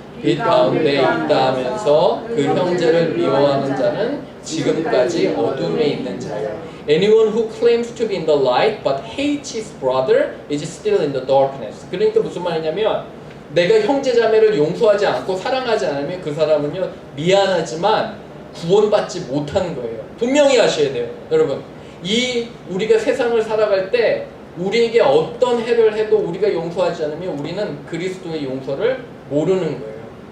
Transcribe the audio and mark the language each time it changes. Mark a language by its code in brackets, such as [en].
[ko] 빛 가운데 있다 하면서 그 형제를 미워하는 자는 지금까지 어둠에 있는 자요. [en] Anyone who claims to be in the light but hates his brother is still in the darkness. [ko] 그러니까 무슨 말이냐면 내가 형제 자매를 용서하지 않고 사랑하지 않으면 그 사람은요 미안하지만 구원받지 못하는 거예요. 분명히 아셔야 돼요. 여러분 우리가 세상을 살아갈 때 우리에게 어떤 해를 해도 우리가 용서하지 않으면 우리는 그리스도의 용서를 모르는 거예요.